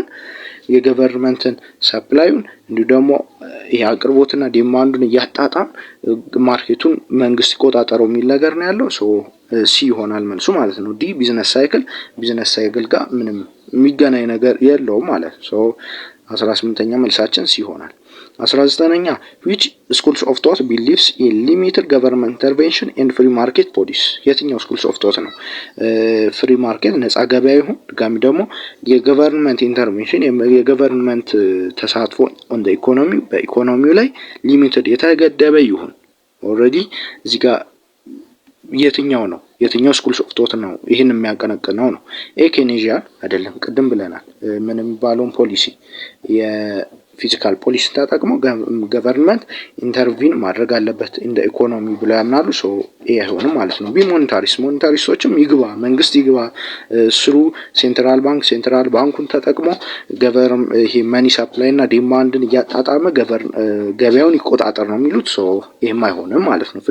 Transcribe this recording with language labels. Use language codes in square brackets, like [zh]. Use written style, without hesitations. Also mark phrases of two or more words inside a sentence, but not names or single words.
[am] የገቨርንመንትን ሰፕላዩን እንዲሁ ደግሞ ይሄ አቅርቦትና ዲማንዱን እያጣጣም ማርኬቱን መንግስት ይቆጣጠረው የሚል ነገር ነው ያለው። ሶ ሲ ይሆናል መልሱ ማለት ነው። ዲ [en] business cycle [am] ጋር ምንም የሚገናኝ ነገር የለውም ማለት ነው። ሶ 18ኛ መልሳችን ሲ ይሆናል። 19ኛ [en] which schools of thought believes in limited government intervention and free market policy? [am] የትኛው [en] schools of thought [am] ነው ፍሪ ማርኬት ነፃ ገበያ ይሁን ድጋሚ ደግሞ የገቨርንመንት ኢንተርቬንሽን የገቨርንመንት ተሳትፎ [en] on the economy [am] በኢኮኖሚው ላይ ሊሚትድ የተገደበ ይሁን? ኦልሬዲ እዚህ ጋር የትኛው [en] schools of thought [am] ነው ይሄን የሚያቀነቅነው ነው? ኬኔዥያን አይደለም፣ ቅድም ብለናል። ምን የሚባለውን ፖሊሲ የፊዚካል ፖሊሲ ተጠቅሞ ገቨርንመንት ኢንተርቪን ማድረግ አለበት እንደ ኢኮኖሚ ብለው ያምናሉ። ሶ ይሄ አይሆንም ማለት ነው። ሞኔታሪስቶችም ይግባ መንግስት ይግባ ስሩ ሴንትራል ባንኩን ተጠቅሞ ይሄ [en] money supply [am] እና ዲማንድን እያጣጣመ ገበያውን ይቆጣጠር ነው የሚሉት። ሶ ይሄም አይሆንም ማለት ነው። ፍሪ